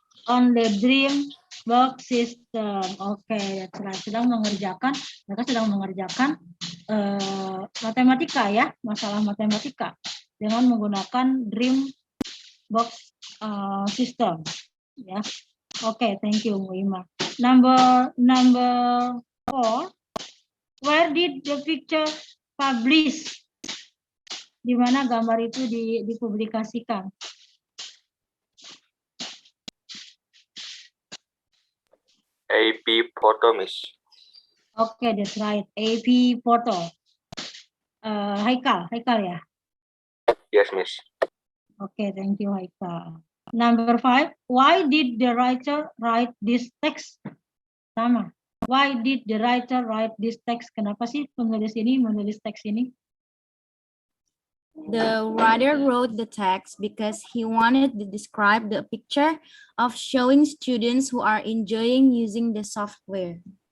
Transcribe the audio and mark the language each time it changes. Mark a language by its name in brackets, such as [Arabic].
[English] On the Dreambox system. [Indonesian] Oke, mereka sedang mengerjakan matematika ya, masalah matematika dengan menggunakan Dreambox system. Ya. [English] Oke, thank you Muima. Number 4. Where did the picture publish? [Indonesian] Di mana gambar itu dipublikasikan? [English] AP Photo, Miss. Okay, that's right. AP Photo. Haikal ya? Yes, Miss. Okay, thank you Haikal. Number 5. Why did the writer write this text? Sama. Why did the writer write this text? [Indonesian] Kenapa sih penulis ini menulis teks ini? [English] The writer wrote the text because he wanted to describe the picture of showing students who are enjoying using the software.